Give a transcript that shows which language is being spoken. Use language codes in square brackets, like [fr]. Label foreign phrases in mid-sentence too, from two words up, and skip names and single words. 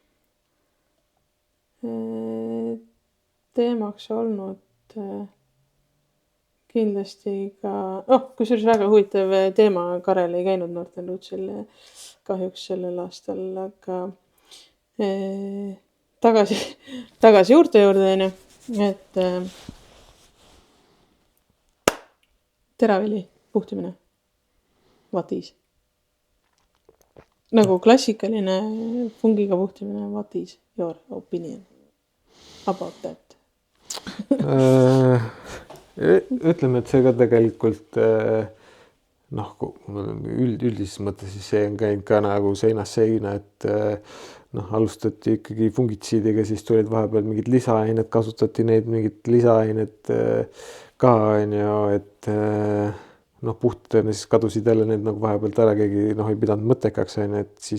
[et] teemaks olnud kindlasti ka, kusjuures väga huvitav teema, Karel ei käinud Northern Rootsil kahjuks sellel aastal, aga tagasi juurte juurde, on ju, et teravili puhtimine, [en] what is? [et] Nagu klassikaline fungiga puhtimine, [en] what is your opinion about that? [et] Ütleme, et see ka tegelikult noh, üldises mõttes siis see on käinud ka nagu seinast seina, et noh, alustati ikkagi fungitsiidiga, siis tulid vahepeal mingid lisaained, kasutati neid mingid lisaained ka, on ju, et noh, puhtana siis kadusid jälle need nagu vahepealt ära, keegi noh, ei pidanud mõttekaks, on ju, et siis